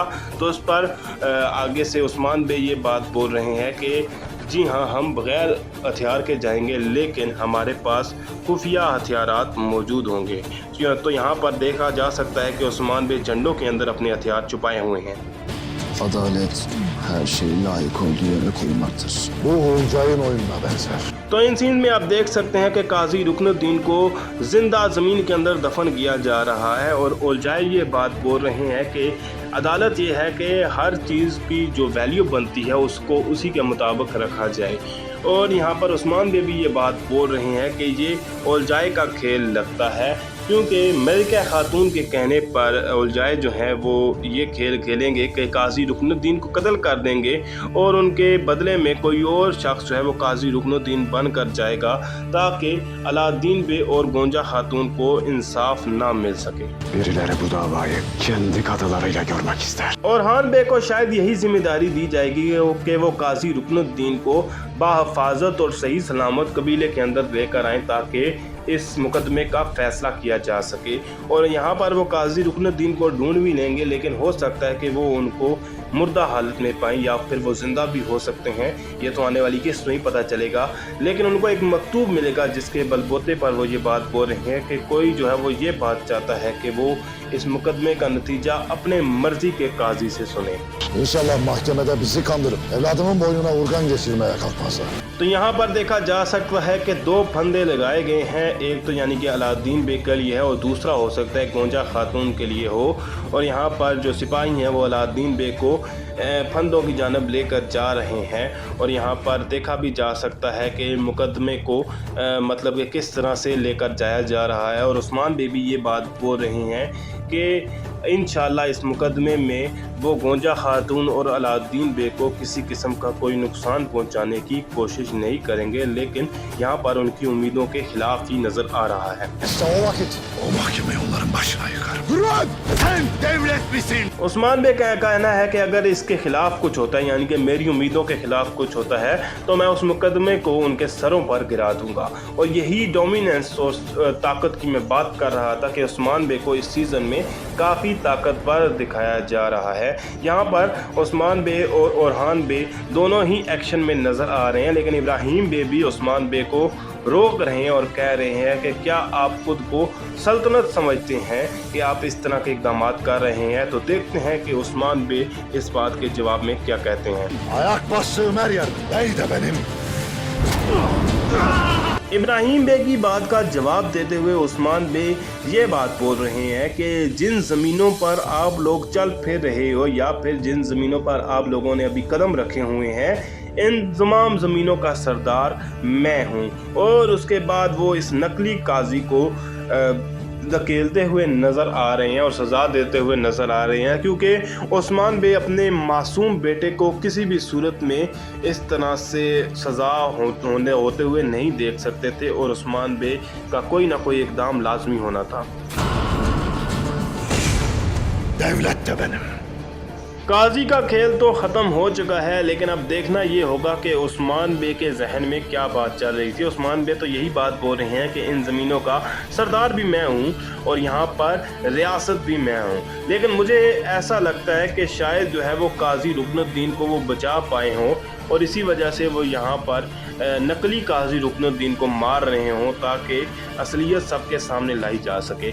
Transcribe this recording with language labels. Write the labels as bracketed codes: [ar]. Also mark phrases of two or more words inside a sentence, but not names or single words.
[hi] तो उस पर आगे से उस्मान बे ये बात बोल रहे हैं कि जी हाँ, हम बग़ैर हथियार के जाएंगे लेकिन हमारे पास खुफिया हथियारात मौजूद होंगे। तो यहाँ पर देखा जा सकता है कि उस्मान बे झंडों के अंदर अपने हथियार छुपाए हुए हैं। [tr] Adalet her şeyi layık olduğu yere koymaktır. Bu Olcay'ın oyununa benzer. [hi] तो इन सीन में आप देख सकते हैं कि काजी रुकनुद्दीन को जिंदा ज़मीन के अंदर दफन किया जा रहा है और ओलजाई ये बात बोल रहे हैं कि अदालत ये है कि हर चीज़ की जो वैल्यू बनती है उसको उसी के मुताबिक रखा जाए। और यहाँ पर उस्मान बे भी ये बात बोल रहे हैं कि ये ओलजाई का खेल लगता है क्योंकि मलिका खातून के कहने पर ओलजाई जो है वो ये खेल खेलेंगे कि काजी रुकनुद्दीन को कत्ल कर देंगे और उनके बदले में कोई और शख्स जो है वो काजी रुकनुद्दीन बन कर जाएगा ताकि अलाउद्दीन बे और गोंजा खातून को इंसाफ ना मिल सके। [tr] Birileri bu davayı kendi katılarıyla görmek ister. [hi] ओरहान बे को शायद यही जिम्मेदारी दी जाएगी कि वो काजी रुकनुद्दीन को बाहफाजत और सही सलामत कबीले के अंदर लेकर आएँ ताकि इस मुकदमे का फैसला किया जा सके। और यहाँ पर वो काजी रुकनुद्दीन को ढूंढ भी लेंगे, लेकिन हो सकता है कि वो उनको मुर्दा हालत में पाएं या फिर वो ज़िंदा भी हो सकते हैं। ये तो आने वाली किस्त में ही पता चलेगा। लेकिन उनको एक मकतूब मिलेगा जिसके बलबूते पर वो ये बात बोल रहे हैं कि कोई जो है वो ये बात चाहता है कि वो इस मुकदमे का नतीजा अपने मर्जी के काजी से सुने। [tr] İnşallah mahkemede bizi kandırıp evladımın boynuna urgan geçirmeye kalkmazlar. [hi] तो यहाँ पर देखा जा सकता है कि दो फंदे लगाए गए हैं, एक तो यानी कि अलाउद्दीन बे के लिए है और दूसरा हो सकता है गोंजा खातून के लिए हो। और यहाँ पर जो सिपाही हैं वो अलाउद्दीन बे को फंदों की जानब लेकर जा रहे हैं। और यहाँ पर देखा भी जा सकता है कि मुकदमे को मतलब कि किस तरह से लेकर जाया जा रहा है। और उस्मान बे भी ये बात बोल रहे हैं कि इंशाल्लाह इस मुकदमे में वो गोंजा खातून और अलाउद्दीन बे को किसी किस्म का कोई नुकसान पहुंचाने की कोशिश नहीं करेंगे, लेकिन यहाँ पर उनकी उम्मीदों के खिलाफ ही नज़र आ रहा है। [tr] İşte o vakit o mahkemeyi onların başına yıkarım. Durun! Sen devlet misin? [hi] उस्मान बे का कहना है कि अगर इसके खिलाफ कुछ होता है, यानी कि मेरी उम्मीदों के खिलाफ कुछ होता है, तो मैं उस मुकदमे को उनके सरों पर गिरा दूंगा। और यही डोमिनेंस और ताकत की मैं बात कर रहा था कि उस्मान बे को इस सीज़न में काफ़ी ताकतवर दिखाया जा रहा है। यहाँ पर उस्मान बे और ओरहान बे दोनों ही एक्शन में नज़र आ रहे हैं, लेकिन इब्राहिम बे भी उस्मान बे को रोक रहे हैं और कह रहे हैं कि क्या आप खुद को सल्तनत समझते हैं कि आप इस तरह के इक़दाम कर रहे हैं। तो देखते हैं कि उस्मान बे इस बात के जवाब में क्या कहते हैं। [tr] Ayak bastığım her yer bey de benim. [hi] इब्राहिम बे की बात का जवाब देते हुए उस्मान बे ये बात बोल रहे हैं कि जिन ज़मीनों पर आप लोग चल फिर रहे हो या फिर जिन ज़मीनों पर आप लोगों ने अभी कदम रखे हुए हैं, इन तमाम ज़मीनों का सरदार मैं हूँ। और उसके बाद वो इस नकली काजी को धकेलते हुए नज़र आ रहे हैं और सज़ा देते हुए नज़र आ रहे हैं, क्योंकि उस्मान बे अपने मासूम बेटे को किसी भी सूरत में इस तरह से सज़ा होते हुए नहीं देख सकते थे और उस्मान बे का कोई ना कोई इक़दाम लाजमी होना था। [tr] Devlet de benim. [hi] काजी का खेल तो ख़त्म हो चुका है, लेकिन अब देखना ये होगा कि उस्मान बे के जहन में क्या बात चल रही थी। उस्मान बे तो यही बात बोल रहे हैं कि इन ज़मीनों का सरदार भी मैं हूँ और यहाँ पर रियासत भी मैं हूँ। लेकिन मुझे ऐसा लगता है कि शायद जो है वो काजी रुकनुद्दीन को वो बचा पाए हों और इसी वजह से वो यहाँ पर नकली काजी रुकनुद्दीन को मार रहे हों ताकि असलियत सबके सामने लाई जा सके।